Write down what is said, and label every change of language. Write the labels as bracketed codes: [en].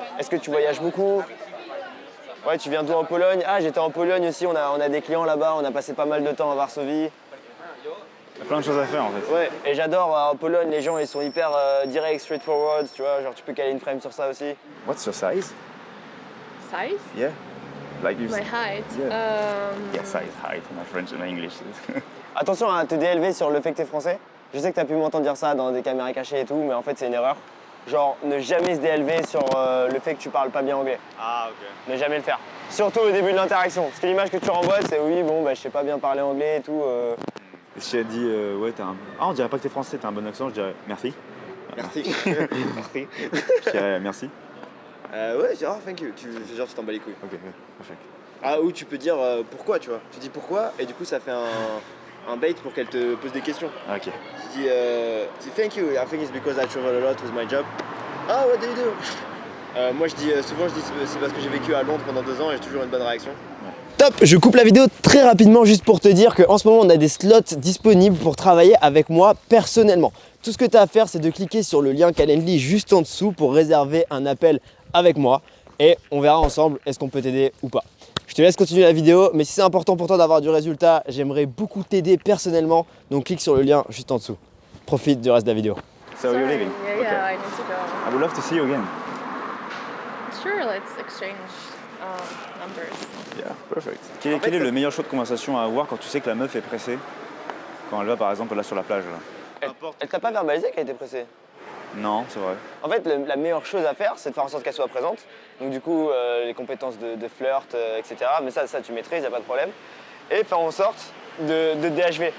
[fr] Est-ce que tu voyages beaucoup? Ouais, tu viens d'où en Pologne? Ah, j'étais en Pologne aussi, on a des clients là-bas, on a passé pas mal de temps à Varsovie. Il y a plein de choses à faire en fait. Ouais, et j'adore en Pologne, les gens ils sont hyper direct, straightforward, tu vois, genre tu peux caler une frame sur ça aussi. [en] What's your size? Size? Yeah. Like you My height? Yeah, size, height, my French and English. [fr] Attention à te délever sur le fait que t'es français. Je sais que t'as pu m'entendre dire ça dans des caméras cachées et tout, mais en fait c'est une erreur. Genre, ne jamais se délever sur le fait que tu parles pas bien anglais. Ah, ok. Ne jamais le faire. Surtout au début de l'interaction. Parce que l'image que tu renvoies, c'est oui, bon, bah, je sais pas bien parler anglais et tout. Et si elle dit, ouais, t'as un. Ah, on dirait pas que t'es français, t'as un bon accent, je dirais merci. Merci. Merci. Je dirais merci. Ouais, genre, [en] thank you. [fr] Genre, tu t'en bats les couilles. Ok, parfait. Ah, ou tu peux dire pourquoi, tu vois. Tu dis pourquoi, et du coup, ça fait un bait pour qu'elle te pose des questions. Ok. Tu dis [en] thank you, I think it's because I travel a lot with my job. Ah, what do you do? [fr] Moi, souvent, je dis c'est parce que j'ai vécu à Londres pendant 2 ans et j'ai toujours une bonne réaction. Ouais. Top, je coupe la vidéo très rapidement juste pour te dire qu'en ce moment, on a des slots disponibles pour travailler avec moi personnellement. Tout ce que tu as à faire, c'est de cliquer sur le lien Calendly juste en dessous pour réserver un appel avec moi et on verra ensemble est-ce qu'on peut t'aider ou pas. Je te laisse continuer la vidéo, mais si c'est important pour toi d'avoir du résultat, j'aimerais beaucoup t'aider personnellement, donc clique sur le lien juste en dessous. Profite du reste de la vidéo. [en] So you're leaving? Yeah, I need to go. I would love to see you again. Sure, let's exchange numbers. Yeah, perfect. [fr] Quel est le meilleur choix de conversation à avoir quand tu sais que la meuf est pressée? Quand elle va par exemple là sur la plage là. Elle t'a pas verbalisé qu'elle était pressée? Non, c'est vrai. En fait, la meilleure chose à faire, c'est de faire en sorte qu'elle soit présente. Donc du coup, les compétences de flirt, etc. Mais ça tu maîtrises, y a pas de problème. Et faire en sorte de DHV.